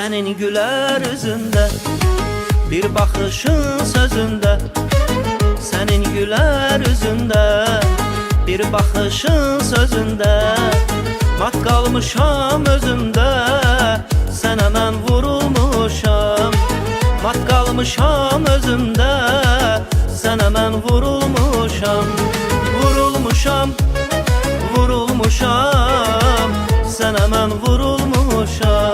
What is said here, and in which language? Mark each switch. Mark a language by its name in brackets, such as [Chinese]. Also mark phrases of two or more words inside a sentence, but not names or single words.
[Turkish] Senin güler üzünde, bir bakışın sözünde. Senin güler üzünde, bir bakışın sözünde. [Azerbaijani] Mat kalmışam özümde, sənə mən vurulmuşam. Mat kalmışam özümde, sənə mən vurulmuşam. Vurulmuşam, vurulmuşam, sənə mən vurulmuşam.